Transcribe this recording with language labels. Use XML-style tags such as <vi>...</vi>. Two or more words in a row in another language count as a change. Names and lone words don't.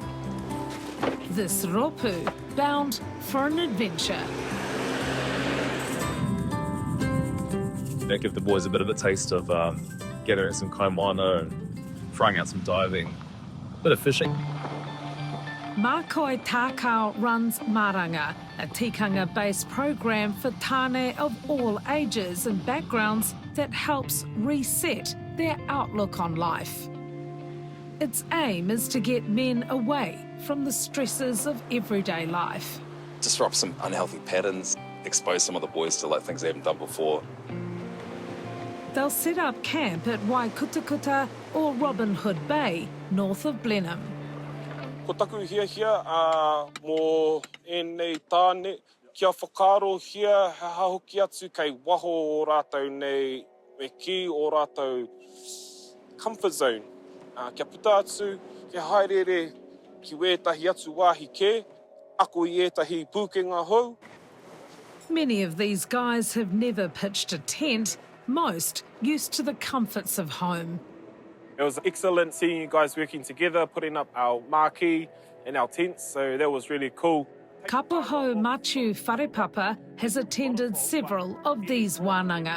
<en>This ropu bound for an adventure. Give the boys a bit of a taste of gathering some kaimana and trying out some diving, a bit of fishing. Mākoi Takao runs Maranga, a tikanga-based program for Tāne of all ages and backgrounds that helps reset their outlook on life. Its aim is to get men away from the stresses of everyday life. Disrupt some unhealthy patterns, expose some of the boys to things they haven't done before. They'll set up camp at Waikutakuta or Robin Hood Bay, north of Blenheim.</en> <mi>Ko taku hia mō nei tāne, kia whakaro hia, he hahoki atu kei waho o rātou nei, me ki o rātou</mi> <en>comfort zone.</en> <mi>Kia puta atu, kia haerere, ki wētahi atu wāhi kē, ako I ētahi pūkenga hou.</mi> <en>Many of these guys have never pitched a tent, most used to the comforts of home. It was excellent seeing you guys working together, putting up our marquee and our tents, so that was really cool. Kapohau Matiu-Wharepapa has attended several of these wānanga.</en>